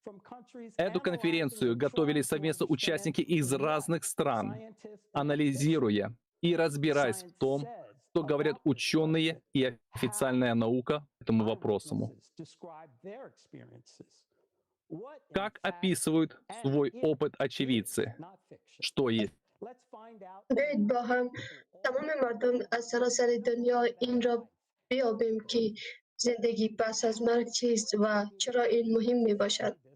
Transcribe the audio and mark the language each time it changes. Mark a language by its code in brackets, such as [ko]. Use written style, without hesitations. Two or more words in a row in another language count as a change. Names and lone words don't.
[ru] Эту конференцию готовили совместно участники из разных стран, анализируя и разбираясь в том, что говорят ученые и официальная наука по этому вопросу. Как описывают свой опыт очевидцы? Что есть? [fa] بیایید با هم تمام مردم از سراسر دنیا این را بیابیم که زندگی پس از مرگ چیست و چرا این مهم می باشد.